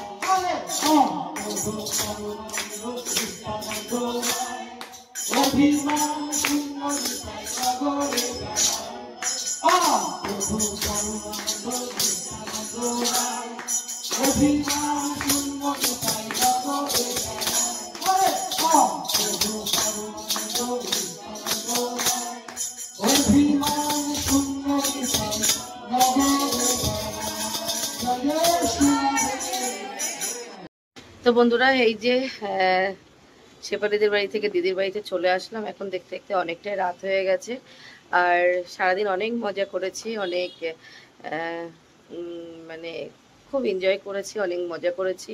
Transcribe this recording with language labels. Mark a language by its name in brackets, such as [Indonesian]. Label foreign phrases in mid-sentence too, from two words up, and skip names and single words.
[Bangla] প্রভু পরমানন্দ নিত্যানন্দ রায়, অভিমান শূন্য নিতাই নগরে বেড়ায়, প্রভু পরমানন্দ নিত্যানন্দ রায়, অভিমান শূন্য নিতাই নগরে বেড়ায়, প্রভু পরমানন্দ নিত্যানন্দ রায়, অভিমান শূন্য নিতাই নগরে বেড়ায়। [Hindi] जय श्री राधे। [Bangla] তো বন্ধুরা এই যে শেফালিদের বাড়ি থেকে দিদির বাড়িতে চলে আসলাম। এখন দেখতে দেখতে অনেকটাই রাত হয়ে গেছে, আর সারাদিন অনেক মজা করেছি, অনেক মানে খুব এনজয় করেছি, অনেক মজা করেছি।